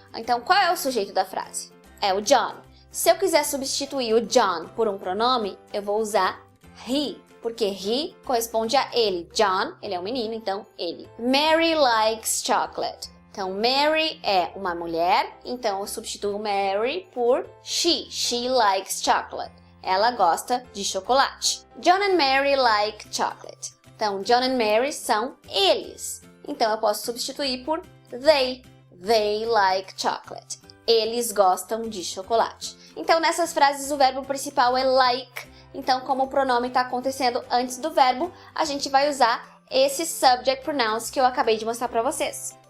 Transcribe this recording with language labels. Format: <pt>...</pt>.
<pt>Então, qual é o sujeito da frase? É o John. Se eu quiser substituir o John por um pronome, eu vou usar he, porque he corresponde a ele. John, ele é um menino, então ele.</pt> <en>Mary likes chocolate.</en> <pt>Então, Mary é uma mulher, então eu substituo Mary por she.</pt> <en>She likes chocolate.</en> <pt>Ela gosta de chocolate.</pt> <en>John and Mary like chocolate.</en> <pt>Então, John and Mary são eles. Então, eu posso substituir por they.</pt> <en>They like chocolate.</en> <pt>Eles gostam de chocolate. Então, nessas frases, o verbo principal é like. Então, como o pronome está acontecendo antes do verbo, a gente vai usar esses subject pronouns que eu acabei de mostrar para vocês.</pt>